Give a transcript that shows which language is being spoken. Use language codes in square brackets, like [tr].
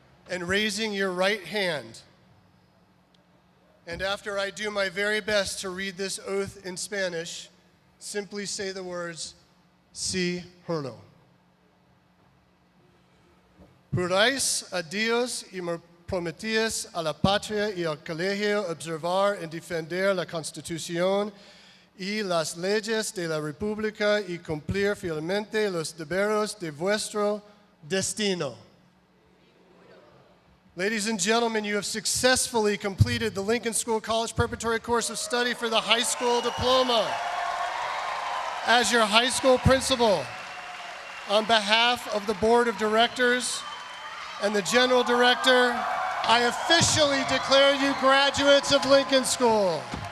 [en] And raising your right hand. And after I do my very best to read this oath in Spanish, simply say the words, [es] sí, juro. Juráis a Dios y me prometías a la patria y al colegio observar y defender la Constitución y las leyes de la República y cumplir fielmente los deberes de vuestro destino. [en] Ladies and gentlemen, you have successfully completed the Lincoln School College Preparatory Course of Study for the high school diploma. As your high school principal, on behalf of the Board of Directors and the General Director, I officially declare you graduates of Lincoln School.